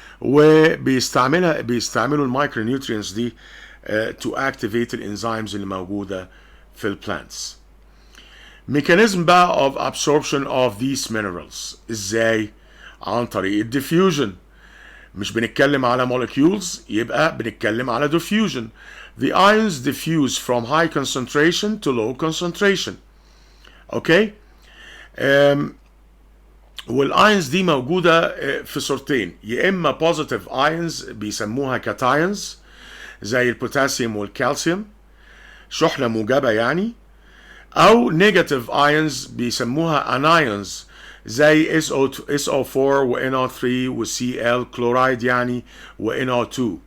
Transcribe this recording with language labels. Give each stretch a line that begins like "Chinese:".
Arabic: بيستعملوا المايكرو نيوترينتس دي
English: to activate
Arabic: الانزيمز اللي موجوده في البلانتس.
English: mechanism
Arabic: بقى
English: of absorption of these minerals
Arabic: ازاي؟ عن طريق
English: الديفيوجن.
Arabic: مش بنتكلم على molecules، يبقى بنتكلم على diffusion.
English: The ions diffuse from high concentration to low concentration.
Arabic: اوكي؟ والايونز دي موجوده في صورتين، يا اما
English: positive ions
Arabic: بيسموها كاتايونز زي البوتاسيوم والكالسيوم، شحنه موجبه يعني، او نيجاتيف ايونز بيسموها انايونز زي SO4 و NO3 و Cl كلورايد يعني و NO2.